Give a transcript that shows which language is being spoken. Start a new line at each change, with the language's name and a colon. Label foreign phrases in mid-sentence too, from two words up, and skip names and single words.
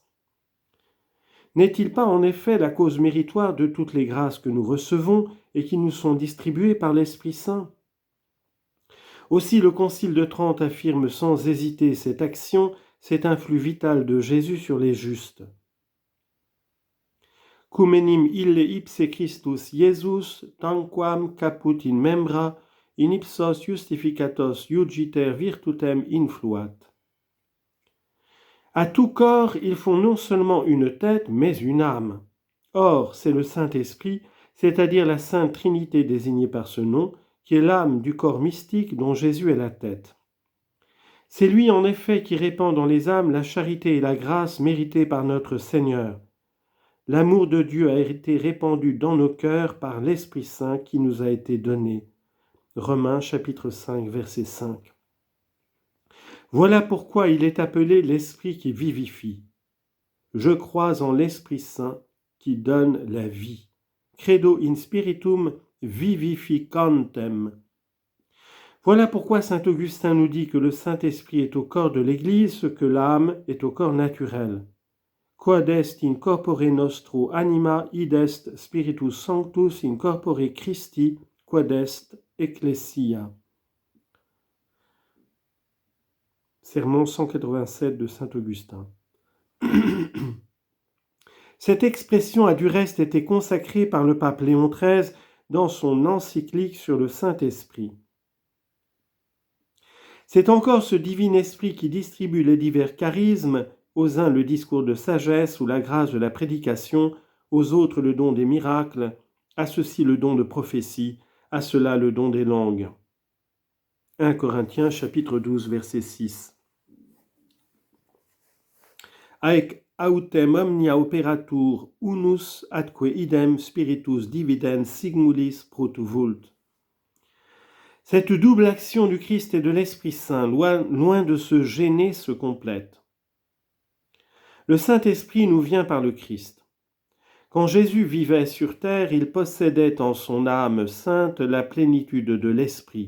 French: N'est-il pas en effet la cause méritoire de toutes les grâces que nous recevons et qui nous sont distribuées par l'Esprit Saint ? Aussi le Concile de Trente affirme sans hésiter cette action, cet influx vital de Jésus sur les justes.
Latin: Cum enim ille ipse Christus Iesus, tanquam caput in membra, in ipsos justificatos iugiter virtutem influat.
French: À tout corps, il faut non seulement une tête, mais une âme. Or, c'est le Saint-Esprit, c'est-à-dire la Sainte Trinité désignée par ce nom, qui est l'âme du corps mystique dont Jésus est la tête. C'est lui en effet qui répand dans les âmes la charité et la grâce méritées par notre Seigneur. L'amour de Dieu a été répandu dans nos cœurs par l'Esprit Saint qui nous a été donné. Romains chapitre 5, verset 5. Voilà pourquoi il est appelé l'Esprit qui vivifie. Je crois en l'Esprit Saint qui donne la vie.
Latin: Credo in spiritum vivificantem.
French: Voilà pourquoi saint Augustin nous dit que le Saint-Esprit est au corps de l'Église ce que l'âme est au corps naturel.
Latin: Quod est in corpore nostro anima, id est Spiritus Sanctus in corpore Christi, quod est Ecclesia.
French: Sermon 187 de saint Augustin. Cette expression a du reste été consacrée par le pape Léon XIII dans son encyclique sur le Saint-Esprit. C'est encore ce divin esprit qui distribue les divers charismes, aux uns le discours de sagesse ou la grâce de la prédication, aux autres le don des miracles, à ceux-ci le don de prophétie, à ceux-là le don des langues. 1 Corinthiens chapitre 12 verset 6.
Latin: Haec autem omnia operatur unus atque idem spiritus dividens sigmulis protu vult.
French: Cette double action du Christ et de l'Esprit Saint, loin de se gêner, se complète. Le Saint-Esprit nous vient par le Christ. Quand Jésus vivait sur terre, il possédait en son âme sainte la plénitude de l'Esprit.